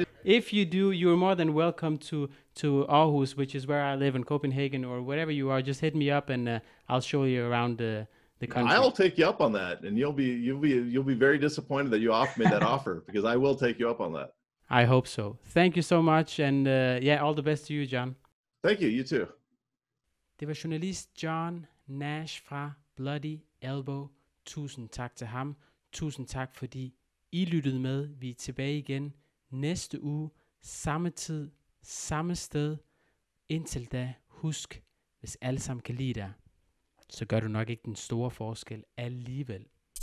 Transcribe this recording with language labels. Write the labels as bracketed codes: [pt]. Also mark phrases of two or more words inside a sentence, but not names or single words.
[en] If you do, you're more than welcome to Aarhus, which is where I live, in Copenhagen, or wherever you are. Just hit me up and I'll show you around the country. I'll take you up on that, and you'll be very disappointed that you offered me that offer, because I will take you up on that. I hope so. Thank you so much, and all the best to you, John. Thank you. You too. [da] Det var journalist John Nash fra Bloody Elbow. Tusind tak til ham. Tusind tak, fordi I lyttede med. Vi er tilbage igen næste uge. Samme tid, samme sted. Indtil da, husk, hvis alle sammen kan lide dig, så gør du nok ikke den store forskel alligevel.